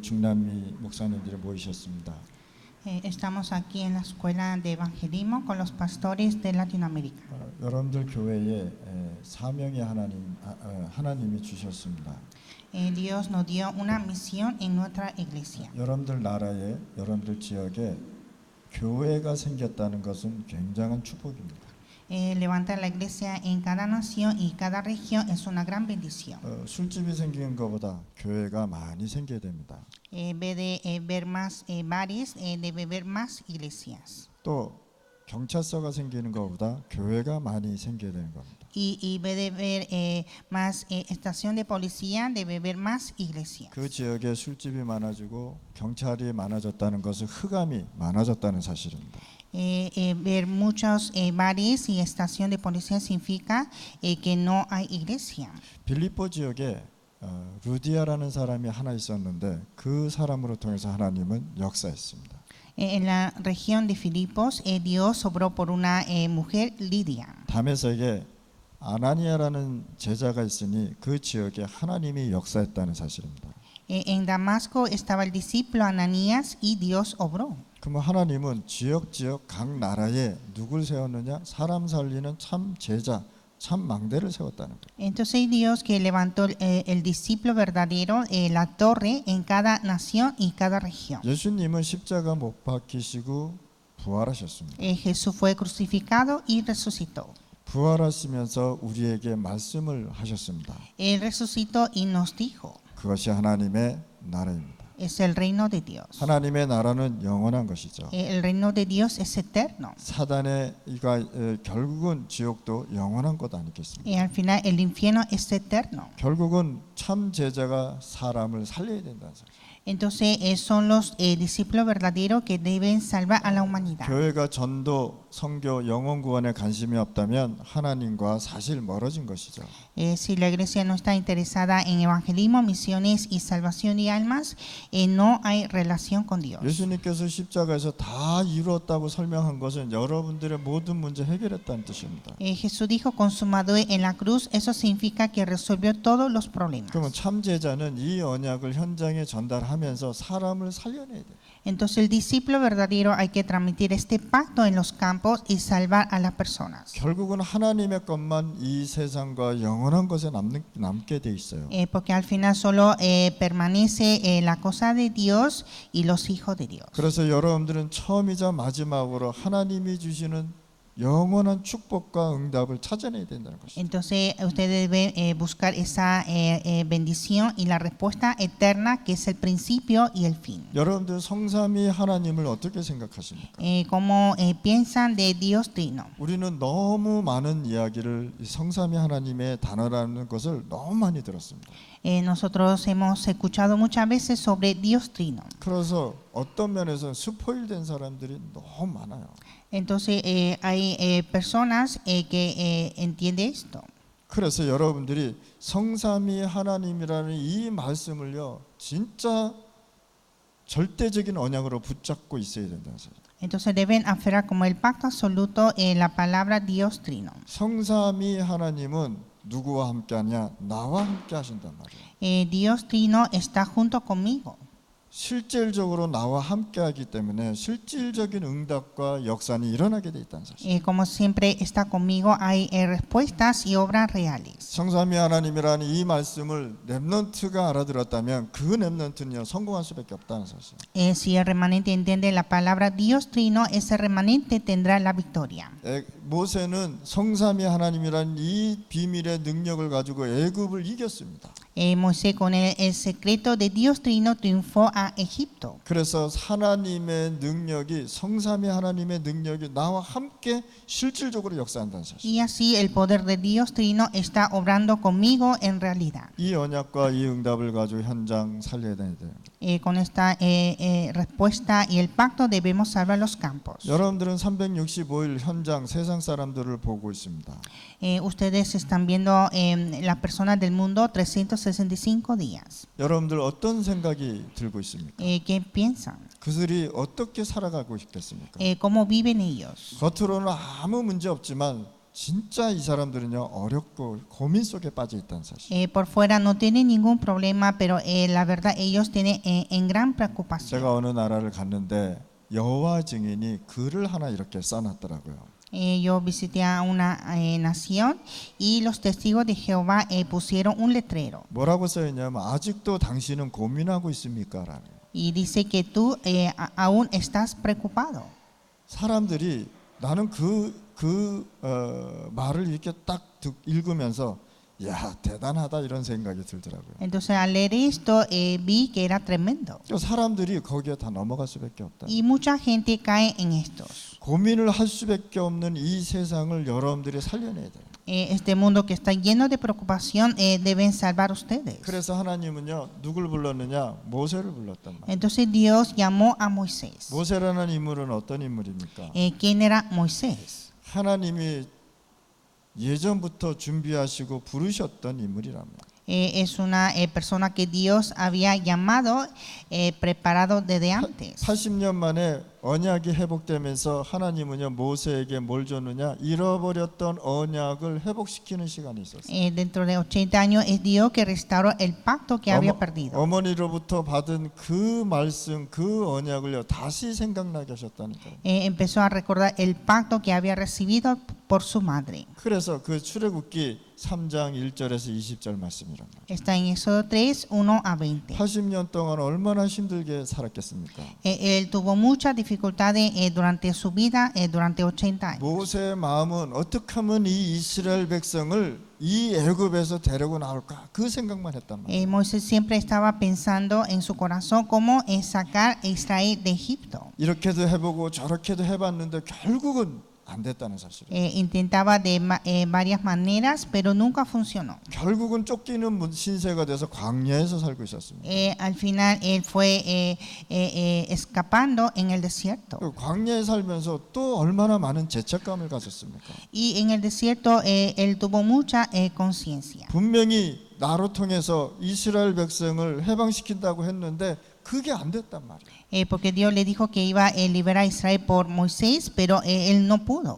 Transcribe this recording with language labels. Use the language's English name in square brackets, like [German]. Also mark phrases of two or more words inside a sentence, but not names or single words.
[Korean] 중남미 목사님들이 모이셨습니다. [Spanish] Estamos aquí en la escuela de evangelismo con los pastores de Latinoamérica. [Korean] 여러분들 교회에 사명이 하나님이 주셨습니다. [Spanish] Dios nos dio una misión en nuestra iglesia. [Korean] 여러분들 나라에, 여러분들 지역에 교회가 생겼다는 것은 굉장한 축복입니다. [Spanish] Levantar la iglesia en cada nación y cada región es una gran bendición. [Korean] 술집이 생기는 것보다 교회가 많이 생겨야 됩니다. [Spanish] En vez de ver más bares, debe haber más iglesias. [Korean] 또 경찰서가 생기는 것보다 교회가 많이 생겨야 되는 겁니다. [Spanish] Y en vez de ver más estación de policía, debe haber más iglesias. [Korean] 그 지역에 술집이 많아지고 경찰이 많아졌다는 것은 흑암이 많아졌다는 사실입니다. [Spanish] Ver muchos bares y estación de policía significa que no hay iglesia. [Korean] 빌립보 지역에 루디아라는 사람이 하나 있었는데 그 사람으로 통해서 하나님은 역사했습니다. [Spanish] En la región de Filipos, Dios obró por una mujer, Lidia. [Korean] 다메섹에 아나니아라는 제자가 있으니 그 지역에 하나님이 역사했다는 사실입니다. [Spanish] En Damasco estaba el discípulo Ananías y Dios obró. [Korean] 그러면 하나님은 지역 각 나라에 누굴 세웠느냐? 사람 살리는 참 제자, 참 망대를 세웠다는 거예요. [Spanish] Entonces Dios que levantó el discípulo verdadero, la torre en cada nación y cada región. [Korean] 예수님은 십자가 못 박히시고 부활하셨습니다. [Spanish] Jesús fue crucificado y resucitó. [Korean] 부활하시면서 우리에게 말씀을 하셨습니다. [Spanish] Él resucitó y nos dijo, [Korean] 그것이 하나님의 나라입니다. [Spanish] es el reino de Dios. [Korean] 하나님의 나라는 영원한 것이죠. [Spanish] El reino de Dios es eterno. [Korean] 사단의 결국은 지옥도 영원한 것 아니겠습니까? [Spanish] Y al final el infierno es eterno. [Korean] 결국은 참 제자가 사람을 살려야 된다는 사실. [Spanish] Entonces son los discípulos verdaderos que deben salvar a la humanidad. [Korean] 교회가 전도, 선교, 영혼 구원에 관심이 없다면 하나님과 사실 멀어진 것이죠. [Spanish] Si la iglesia no está interesada en evangelismo, misiones y salvación de almas, no hay relación con Dios. [Korean] 예수님께서 십자가에서 다 이루었다고 설명한 것은 여러분들의 모든 문제 해결했다는 뜻입니다. [Spanish] Jesús dijo consumado en la cruz, eso significa que resolvió todos los problemas. [Korean] 그러면 참 제자는 이 언약을 현장에 전달하면서 사람을 살려내야 돼요. [Spanish] Entonces el discípulo verdadero hay que transmitir este pacto en los campos y salvar a las personas. [Korean] 결국은 하나님의 것만 이 세상과 영원한 것에 남게 돼 있어요. [Spanish] Porque al final solo permanece la cosa de Dios y los hijos de Dios. [Korean] 그래서 여러분들은 처음이자 마지막으로 하나님이 주시는 영원한 축복과 응답을 찾아내야 된다는 것이죠. [Spanish] Entonces ustedes deben buscar esa bendición y la respuesta eterna que es el principio y el fin. [Korean] 여러분들 성삼위 하나님을 어떻게 생각하십니까? [Spanish] ¿Cómo piensan de Dios Trino? [Korean] 우리는 너무 많은 이야기를 성삼위 하나님의 단어라는 것을 너무 많이 들었습니다. [Spanish] Nosotros hemos escuchado muchas veces sobre Dios Trino. [Korean] 그래서 어떤 면에서 스포일된 사람들이 너무 많아요. [Spanish] Entonces hay personas que entienden esto. [Korean] 그래서 여러분들이 성삼위 하나님이라는 이 말씀을요, 진짜 절대적인 언약으로 붙잡고 있어야 된다는 사실. [Spanish] Entonces deben aferrar como el pacto absoluto en la palabra Dios Trino. [Korean] 성삼위 하나님은 누구와 함께하냐? 나와 함께 하신단 말이에요. [Spanish] Dios Trino está junto conmigo. [Korean] 실질적으로 나와 함께하기 때문에 실질적인 응답과 역사는 일어나게 돼 있다는 사실. [Spanish] Como siempre está conmigo, hay respuestas y obras reales. [Korean] 성삼위 하나님이라는 이 말씀을 렘넌트가 알아들었다면 그 렘넌트는요 성공할 수밖에 없다는 사실. [Spanish] Si el remanente entiende la palabra Dios Trino, ese remanente tendrá la victoria. [Korean] 모세는 성삼위 하나님이라는 이 비밀의 능력을 가지고 애굽을 이겼습니다. [Spanish] Moisés con el secreto de Dios Trino triunfó a Egipto. [Korean] 그래서 하나님의 능력이 성삼위 하나님의 능력이 나와 함께 실질적으로 역사한다는 사실. [Spanish] Y así el poder de Dios Trino está obrando conmigo en realidad. [Korean] 이 언약과 이 응답을 가지고 현장 살려야 돼요. [Spanish] Con esta respuesta y el pacto debemos salvar los campos. [Korean] 여러분들은 365일 현장 세상 사람들을 보고 있습니다. [Spanish] Ustedes están viendo las personas del mundo 365 días. [Korean] 여러분들 어떤 생각이 들고 있습니까? [Spanish] ¿Qué piensan? [Korean] 그들이 어떻게 살아가고 있겠습니까? [Spanish] ¿Cómo viven ellos? [Korean] 겉으로는 아무 문제 없지만 진짜 이 사람들은요 어렵고 고민 속에 빠져 있다는 사실. [Spanish] Por fuera no tienen ningún problema, pero la verdad ellos tienen en gran preocupación. [Korean] 제가 어느 나라를 갔는데 여호와 증인이 글을 하나 이렇게 써놨더라고요. [Spanish] Yo visité a una nación y los testigos de Jehová pusieron un letrero [Korean] 뭐라고 써있냐면 아직도 당신은 고민하고 있습니까? 라는. [Spanish] y dice que tú aún estás preocupado. [Korean] 사람들이 나는 말을 이렇게 딱 읽으면서 야 대단하다 이런 생각이 들더라고요. [Spanish] Entonces al leer esto vi que era tremendo [Korean] 사람들이 거기에 다 넘어갈 수밖에 없다. [Spanish] y mucha gente cae en estos. [Korean] 고민을 할 수밖에 없는 이 세상을 여러분들이 살려내야 돼요. [Spanish] Este mundo que está lleno de preocupación deben salvar ustedes. [Korean] 그래서 하나님은요 누굴 불렀느냐? 모세를 불렀단 말이에요. [Spanish] Entonces Dios llamó a Moisés. [Korean] 모세라는 인물은 어떤 인물입니까? [Spanish] ¿Quién era Moisés? [Korean] 하나님이 예전부터 준비하시고 부르셨던 인물이랍니다. [Spanish] Es una persona que Dios había llamado, preparado desde antes. [Korean] 80년 만에 언약이 회복되면서 하나님은요 모세에게 뭘 줬느냐? 잃어버렸던 언약을 회복시키는 시간이 있었어요. [Spanish] Dentro de 80 años es Dios que restauró el pacto que había perdido. [Korean] 어머니로부터 받은 그 말씀, 그 언약을요 다시 생각나게 하셨다는 거예요. [Spanish] Empezó a recordar el pacto que había recibido por su madre. [Korean] 그래서 그 출애굽기 3장 1절에서 20절 말씀이란 말이에요. [Spanish] Está en Éxodo 3, 1 a 20. [Korean] 80년 동안 얼마나 힘들게 살았겠습니까? [Spanish] Él tuvo muchas dificultades durante su vida, durante 80 años. [Korean] 모세의 마음은 어떻게 하면 이 이스라엘 백성을 이 애굽에서 데리고 나올까 그 생각만 했단 말이에요. [Spanish] Moisés siempre estaba pensando en su corazón cómo sacar a Israel de Egipto. [Korean] 이렇게도 해보고 저렇게도 해봤는데 결국은 안 됐다는 사실이에요. [Spanish] Intentaba de varias maneras, pero nunca funcionó. [Korean] 결국은 쫓기는 신세가 돼서 광야에서 살고 있었습니다. [Spanish] Al final él fue escapando en el desierto. [Korean] 광야에 살면서 또 얼마나 많은 죄책감을 가졌습니까? [Spanish] Y en el desierto él tuvo mucha conciencia. [Korean] 분명히 나로 통해서 이스라엘 백성을 해방시킨다고 했는데 그게 안 됐단 말이에요. [Spanish] Porque Dios le dijo que iba a liberar a Israel por Moisés, pero él no pudo.